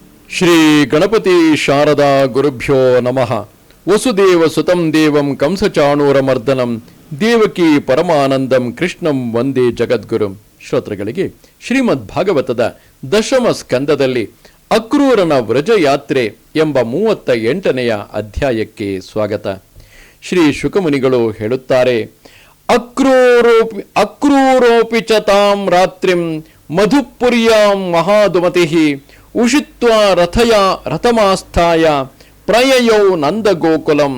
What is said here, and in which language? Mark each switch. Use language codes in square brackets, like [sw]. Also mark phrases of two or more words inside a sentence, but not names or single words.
[sa] ಶ್ರೀ ಗಣಪತಿ ಶಾರದಾ ಗುರುಭ್ಯೋ ನಮಃ. ವಸುದೇವ ಸುತಂ ದೇವಂ ಕಂಸಚಾಣೂರಮರ್ದನಂ ದೇವಕಿ ಪರಮಾನಂದಂ ಕೃಷ್ಣಂ ವಂದೇ ಜಗದ್ಗುರುಂ. [kn] ಶ್ರೋತೃಗಳಿಗೆ ಶ್ರೀಮದ್ ಭಾಗವತದ ದಶಮ ಸ್ಕಂದದಲ್ಲಿ ಅಕ್ರೂರನ ವ್ರಜಯಾತ್ರೆ ಎಂಬ 38ನೆಯ ಅಧ್ಯಾಯಕ್ಕೆ ಸ್ವಾಗತ. ಶ್ರೀ ಶುಕಮುನಿಗಳು ಹೇಳುತ್ತಾರೆ, [sa] ಅಕ್ರೂರೋಪಿ ಚ ತಾಂ ರಾತ್ರಿಂ ಮಧುಪುರ್ಯಾಂ ಮಹಾದುಮತಿಃ ಉಷಿತ್ವಾ ರಥಮಾಸ್ಥಾಯ ಪ್ರಯಯೌ ನಂದಗೋಕುಲಂ.